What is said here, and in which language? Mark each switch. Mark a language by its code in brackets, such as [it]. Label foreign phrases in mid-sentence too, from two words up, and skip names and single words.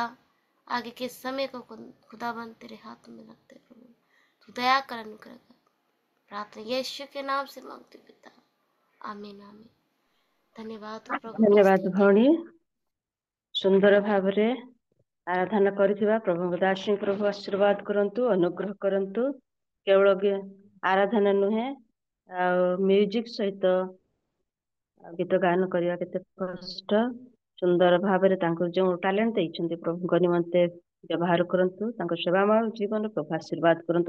[hi] आगे के समय को खुदाबंद तेरे हाथ में रखते प्रभु, तू दया कर, अनुग्रह कर। प्रार्थना यीशु के नाम से मांगते पिता, आमीन आमीन। धन्यवाद हो प्रभु की धन्यवाद स्तुति। [or] ଭଉଣୀ, ସୁନ୍ଦର ଭାବରେ ଆରାଧନା କରିଥିବା ପ୍ରଭୁଙ୍କ ଦାସୀ ପ୍ରଭୁ ଆଶୀର୍ବାଦ କରନ୍ତୁ, ଅନୁଗ୍ରହ କରନ୍ତୁ। କେବଳ ଆରାଧନା ନୁହେଁ, ଆଉ ମ୍ୟୁଜିକ ସହିତ ଗୀତ ଗାନ କରିବା କେତେ କଷ୍ଟ। ସୁନ୍ଦର ଭାବରେ ତାଙ୍କୁ ଯେଉଁ ଟ୍ୟାଲେଣ୍ଟ ଦେଇଛନ୍ତି ପ୍ରଭୁଙ୍କ ନିମନ୍ତେ ବ୍ୟବହାର କରନ୍ତୁ, ତାଙ୍କ ସେବାମୟ ଜୀବନ ପ୍ରଭୁ ଆଶୀର୍ବାଦ କରନ୍ତୁ।